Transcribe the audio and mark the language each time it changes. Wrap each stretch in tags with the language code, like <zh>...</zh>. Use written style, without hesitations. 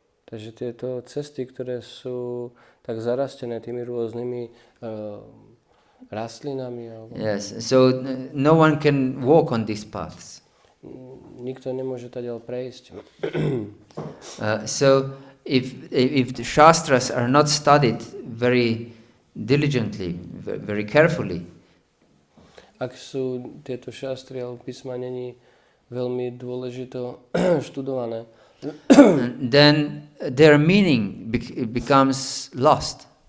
<sk>Takže tieto cesty, ktoré sú tak zarastené tými rôznymi rastlinami.</sk> <en>Yes, so no one can walk on these paths.</en> <sk>Nikto nemôže tadiaľ prejsť.</sk> <en>So if the shastras are not studied very diligently, very carefully,</en> <sk>ak sú tieto šastry alebo písma není veľmi dôležito študované,</sk> <en>then their meaning becomes lost.</en>